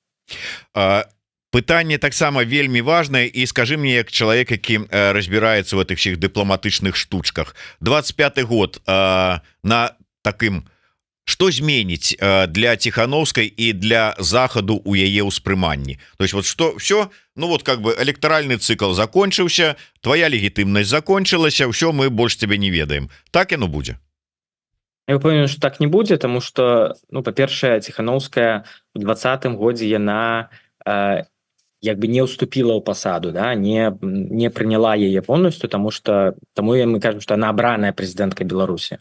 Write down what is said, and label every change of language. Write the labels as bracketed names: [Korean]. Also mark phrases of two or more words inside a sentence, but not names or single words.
[Belarusian] Пытанне таксама вельмі важнае, і скажы мне, як чалавек, які разбіраецца ў гэтых всіх дыпламатычных штучках, 25-й год на такым, што зменіць для Ціханаўскай і для захаду у яе ўспрыманні? [Russian] То есть вот что все, ну вот как бы [Belarusian] электоральны цикл закончыўся, твоя легітымнасць закончылася, ўсё, мы больш цябе не ведаем. Так яно будзе? Я упэўнены, што так не будзе, таму што, ну, па-першае, Ціханаўская у 20-м годзе яна як бы не ўступіла ў пасаду, да, не прыняла яе полностью, таму мы кажам, што она абраная прэзідэнтка Беларусі.